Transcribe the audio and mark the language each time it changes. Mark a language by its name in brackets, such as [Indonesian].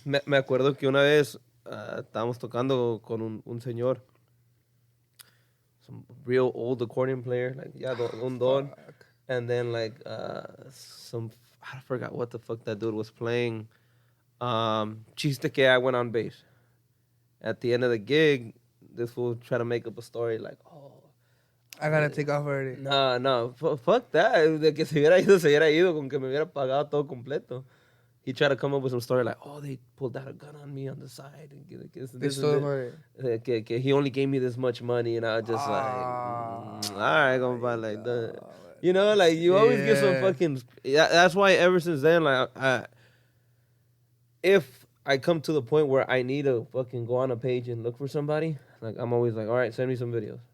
[Spanish] Me acuerdo que una vez estábamos tocando con un señor, some real old accordion player, like, yeah, un don. [English] And then, like, I forgot what the fuck that dude was playing. Chiste que I went on bass. At the end of the gig, this fool tried to make up a story like, oh, I gotta take off already. no, fuck that. [Spanish] De que se hubiera ido, con que me hubiera pagado todo completo. [English] He tried to come up with some story like, oh, they pulled out a gun on me on the side. And They stole money. que he only gave me this much money. And I was just like, all right, compa, like that. You know, like, you always get some fucking. That's why ever since then, like, if I come to the point where I need to fucking go on a page and look for somebody, like, I'm always like, all right, send me some videos.